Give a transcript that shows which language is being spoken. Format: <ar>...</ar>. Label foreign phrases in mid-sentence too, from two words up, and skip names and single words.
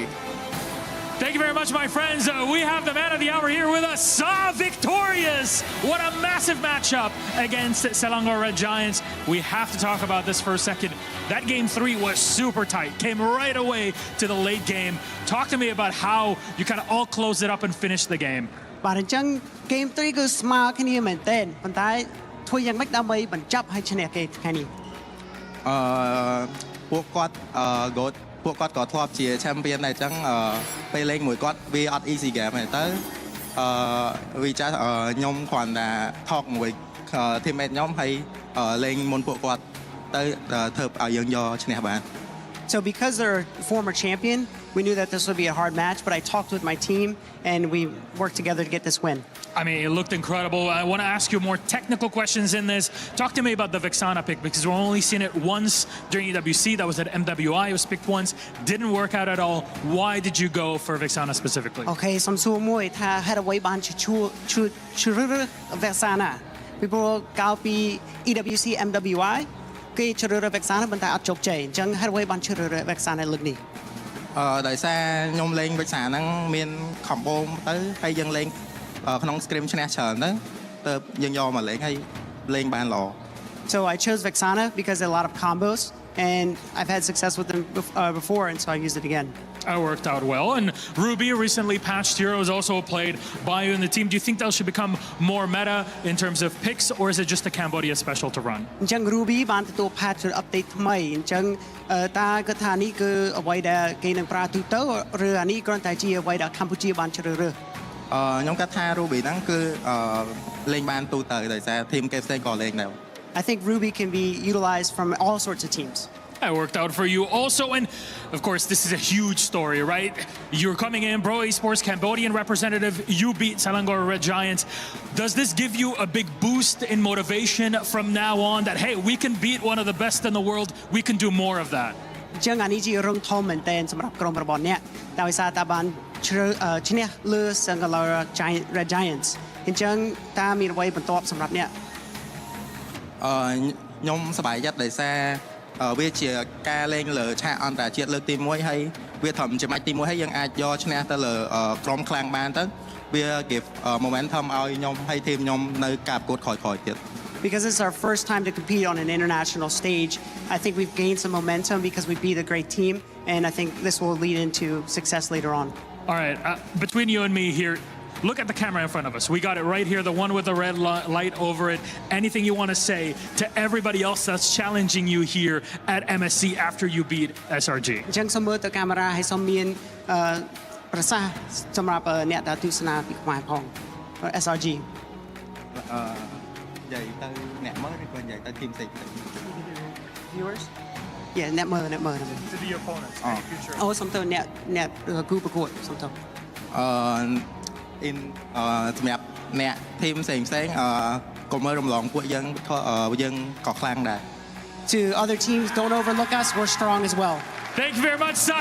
<en>Thank you very much, my friends. We have the man of the hour here with us, Saw victorious. What a massive matchup against Selangor Red Giants. We have to talk about this for a second. That game 3 was super tight, came right away to the late game. Talk to me about how you kind of all closed it up and finished the game.</en> <km>បាទអញ្ចឹង game 3 គឺស្មើគ្នាមែនទែនប៉ុន្តែធ្វើយ៉ាងម៉េចដើម្បីបញ្ចប់ហើយឈ្នះគេថ្ងៃនេះ ពួកគាត់ GOAT ពួកគាត់ក៏ធ្លាប់ជា champion ដែរអញ្ចឹងពេលលេងមួយគាត់វាអត់</km> <en>easy game</en> <km>ទេទៅវាចាស់ខ្ញុំគ្រាន់តែ talk មួយ teammate ខ្ញុំហើយលេងមុនពួកគាត់ទៅធ្វើឲ្យយើងយកឈ្នះបាន</km> <en>So because they're a former champion, we knew that this would be a hard match, but I talked with my team and we worked together to get this win. I mean, it looked incredible. I want to ask you more technical questions in this. Talk to me about the Vexana pick, because we've only seen it once during EWC. That was at MWI. It was picked once. Didn't work out at all. Why did you go for Vexana specifically?</en> <km>Okay, សំសួរមួយថាហេតុអ្វីបានជ្រើសរើស Vexana ពីព្រោះកាលពី EWC MWI គេជ្រើសរើស Vexana ប៉ុន្តែអត់ជោគជ័យអញ្ចឹងហេតុអ្វីបានជ្រើសរើស Vexana លើកនេះដោយសារខ្ញុំលេង Vexana ហ្នឹងមាន combo ទៅហើយយើងលេងក្នុង scrim ឈ្នះច្រើនទៅទៅយើងយកមកលេងហើយលេងបានល្អ</km> <en>So I chose Vexana because there are a lot of combos and I've had success with them before and so I used it again. It worked out well. And Ruby, recently patched heroes, also played by you in the team. Do you think that should become more meta in terms of picks, or is it just a Cambodia special to run?</en> <km>អញ្ចឹង Ruby បានទទួល</km> <en>patch update</en> <km>ថ្មីអញ្ចឹងតើគិតថានេះគឺអ្វីដែលគេនឹងប្រើទូទៅឬអានេះគ្រាន់តែជាអ្វីដែលកម្ពុជាបានជ្រើសរើសខ្ញុំគិតថា Ruby ហ្នឹងគឺលេងបានទូទៅដោយសារ team គេផ្សេងក៏លេងដែរ</km> <en>I think Ruby can be utilized from all sorts of teams. That worked out for you also, and of course this is a huge story, right? You're coming in, Pro Esports Cambodian representative, you beat Selangor Red Giants. Does this give you a big boost in motivation from now on that, hey, we can beat one of the best in the world, we can do more of that?</en> <km>អញ្ចឹងអានេះជារឿងធំមែនទែនសម្រាប់ក្រុមរបស់អ្នកដោយសារតែបានឈ្នះលើ Selangor Red Giants អញ្ចឹងតើមានអ្វីបន្ទាប់សម្រាប់អ្នក ខ្ញុំសប្បាយចិត្តដោយសារវាជាការលេងលើឆាកអន្តរជាតិលើកទី1ហើយវាត្រឹមជាម៉ាច់ទី1ហើយយើងអាចយកឈ្នះទៅលើក្រុមខ្លាំងបានទៅវា</km> <en>give momentum</en> <km>ឲ្យខ្ញុំហើយ team ខ្ញុំនៅការប្រកួតក្រោយៗទៀត</km> <en>Because it's our first time to compete on an international stage, I think we've gained some momentum because we beat a great team, and I think this will lead into success later on. All right, between you and me here, look at the camera in front of us. We got it right here, the one with the red light over it. Anything you want to say to everybody else that's challenging you here at MSC after you beat SRG?</en> <km>អញ្ចឹងសូមមើលទៅកាមេរ៉ាហើយសូមមានប្រសាសន៍សម្រាប់អ្នកដែលទស្សនាពីខ្មែរផង SRG និយាយទៅអ្នកមើលឬក៏និយាយទៅ team ផ្សេង</km> <en>Viewers Yeah</en> <km>អ្នកមើល</km> <en>To the opponents.</en> <km>អូសុំទៅអ្នកគូប្រកួតសុំទៅសម្រាប់អ្នក team ផ្សេងកុំមើលរំលងពួកយើងក៏ខ្លាំងដែរ</km> <en>to other teams, don't overlook us. We're strong as well. Thank you very much, Sa.</en>